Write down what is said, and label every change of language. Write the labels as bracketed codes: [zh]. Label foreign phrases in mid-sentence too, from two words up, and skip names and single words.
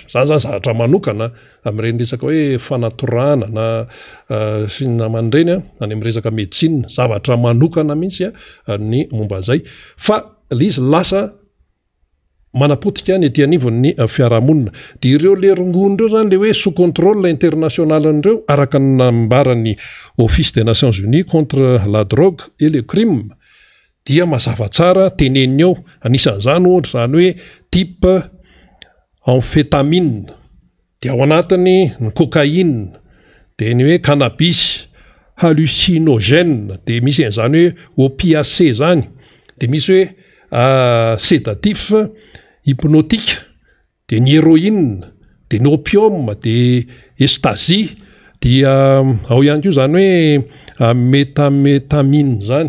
[mg] Zany zavatra manokana amin'ireny resaka hoe fanatorana na sy ny naman'ireny any amin'ny resaka médecine, zavatra manokana mihitsy ny momba zay fa izy lasa manapotika ny ety anivon'ny fiarahamonina. Dia ireo le rongony ireo zany le hoe [fr] sous contrôle international [mg] ireo araka ny nambarany Office des Nations Unies contre la drogue et le crime dia mazava tsara teneny eo. Anisan'izany ohatra zany hoe [fr] type amphétamine [mg] dia ao anatiny ny cocaïne, dia ny hoe cannabis, hallucinogène, dia misy an'izany hoe opiacé zany, dia misy hoe [fr] sédatif, hypnotique, [mg] dia ny héroïne, dia ny opium, dia ecstasy, dia ao ihany koa zany hoe méthamphétamine zany.